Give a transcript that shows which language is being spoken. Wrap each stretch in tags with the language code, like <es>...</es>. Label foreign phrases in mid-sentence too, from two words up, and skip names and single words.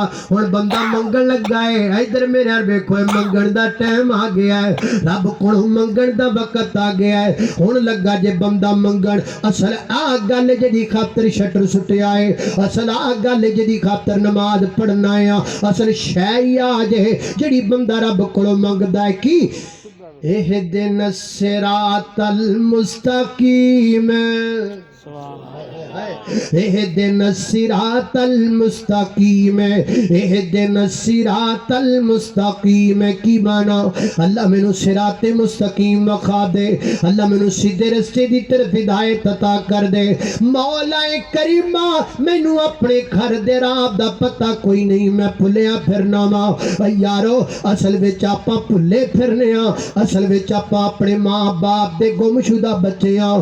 <pa>ہن بندہ منگن لگا ہے، ادھر میرے ویکھو منگن دا ٹائم آ گیا ہے، رب کولوں منگن دا وقت آ گیا ہے. ہن لگا جے بندہ منگن، اصل آ گل جیہدی خاطر شٹر سٹیا ہے، اصل آ گل جیہدی خاطر نماز پڑھنا آ، اصل شے آ جے جیہڑی بندہ رب کولوں منگدا ہے. की</pa> <ar>اهدنا الصراط المستقيم, اهدنا الصراط المستقيم, اهدنا الصراط المستقيم</ar> <pa>کی معنی اللہ مینوں صراط مستقیم وکھا دے، اللہ مینوں سیدھے رستے دی طرف ہدایت عطا کر دے. مولا کریما مینوں اپنے گھر دے راہ دا پتہ کوئی نہیں، میں بھلیا پھرنا واں یارو. اصل وچ آپاں بھلے پھرنے آ، اصل وچ آپاں اپنے ماں باپ دے گمشدہ بچے آ.</pa>